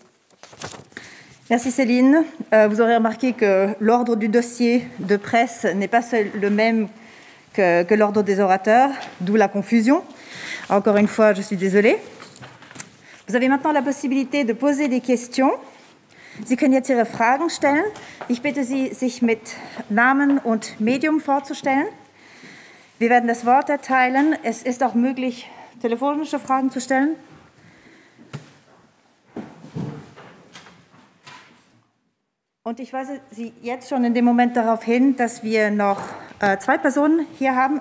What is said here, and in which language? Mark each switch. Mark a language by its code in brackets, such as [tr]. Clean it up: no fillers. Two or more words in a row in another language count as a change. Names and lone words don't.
[fr] Merci Céline. Vous aurez remarqué que l'ordre du dossier de presse n'est pas le même que l'ordre des orateurs, d'où la confusion. Encore une fois, je suis désolée. Vous avez maintenant la possibilité de poser des questions. [de] Sie können jetzt Ihre Fragen stellen. Ich bitte Sie, sich mit Namen und Medium vorzustellen. Wir werden das Wort erteilen. Es ist auch möglich, telefonische Fragen zu stellen. Und ich weise Sie jetzt schon in dem Moment darauf hin, dass wir noch zwei Personen hier haben.